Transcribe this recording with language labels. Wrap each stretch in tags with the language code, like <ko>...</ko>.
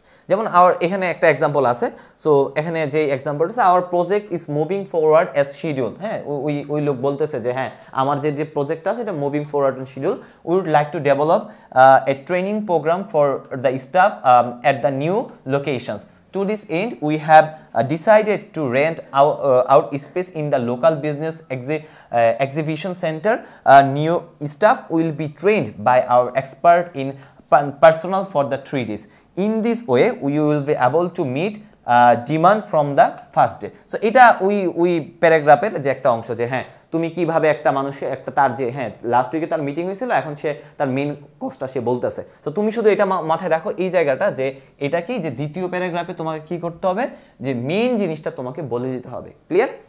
<bn>যেমন এখানে একটা এক্সাম্পল আছে। সো এখানে যে এক্সাম্পলটা আছে,</bn> <en>our project is moving forward as schedule,</en> <bn>হ্যাঁ ওই লোক বলতেছে যে হ্যাঁ আমার যে প্রজেক্টটা আছে এটা moving forward and schedule.</bn> <en>We would like to develop a training program for the staff at the new locations. To this end, we have decided to rent out space in the local business exhibition center. New staff will be trained by our expert in personnel for the 3 days. In this way, we will be able to meet demand from the first day.</en> <bn>So, এটা ওই প্যারাগ্রাফের যে একটা অংশ, যে হ্যাঁ তুমি কিভাবে একটা মানুষের একটা তার যে হ্যাঁ লাস্ট উইকে তার মিটিং হয়েছিল, এখন সে তার মেইন কোর্সটা সে বলতেছে। তো তুমি শুধু এটা মাথায় রাখো এই জায়গাটা, যে এটা কি যে দ্বিতীয় প্যারাগ্রাফে তোমাকে কি করতে হবে, যে মেইন জিনিসটা তোমাকে বলে দিতে হবে। ক্লিয়ার?</bn>